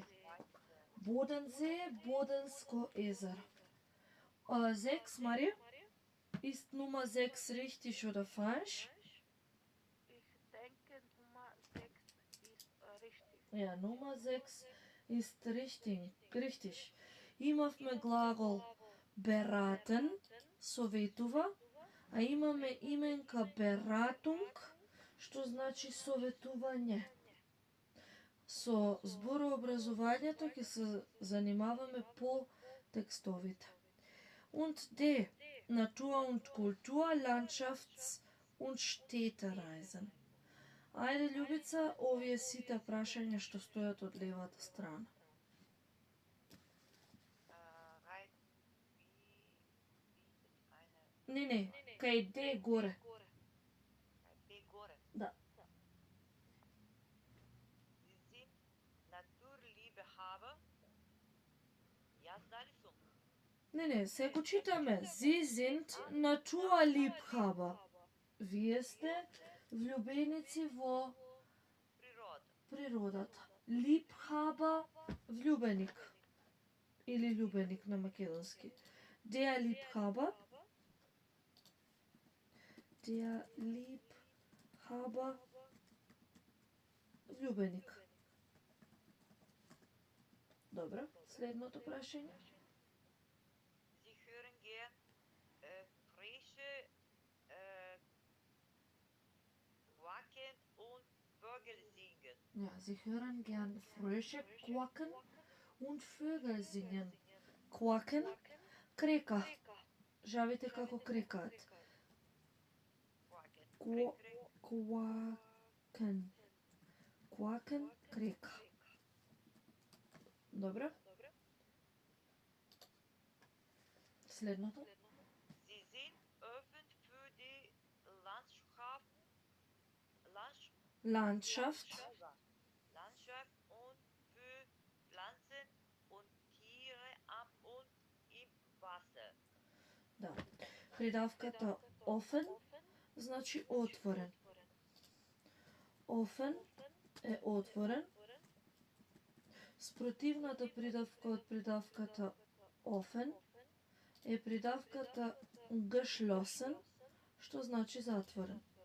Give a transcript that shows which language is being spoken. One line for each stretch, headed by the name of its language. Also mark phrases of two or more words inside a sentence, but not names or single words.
Macedonian: Bodensee, Боденско Езер.
German: 6, Maria? Ist Nummer 6 richtig oder falsch? Ich denke, Nummer 6 ist richtig. Ja, Nummer 6 ist richtig.
Macedonian: Имавме глагол beraten, советува, а имаме именка Beratung, што значи советување. Со зборообразувањето ќе се занимаваме по текстовите.
German: Und D, Natur und Kultur, Landschafts- und Städtereisen.
Macedonian: Ајде, Љубица, овие сите прашања што стојат од левата страна. Не, кај D горе. B gore. Да.
German: Sie sind Naturliebhaber. Ja, Dalisum.
Macedonian: Не, се го читаме.
German: Sie sind Naturliebhaber.
Macedonian: Вие сте влюбеници во Природа. природата. Liebhaber, влюбеник. Или љубеник на македонски.
German: Der Liebhaber. Der Liebhaber,
Macedonian: влюбеник. Добро, следното прашање.
German: Sie hören gern frische Quaken und Vögel singen. Ja, sie hören gern Frösche quacken und Vögel singen.
Macedonian: Quacken, крека. Жавите како крекаат.
German: Quaken. Quacken. Quacken, крека.
Macedonian: Добро? Следното.
German: Sie sind offen für die Landschaft. Landschaft und für Pflanzen und Tiere am und im Wasser.
Macedonian: Да. Придавката offen значи отворен. Offen е отворен. Спротивната придавка од придавката offen е придавката geschlossen, што значи затворен.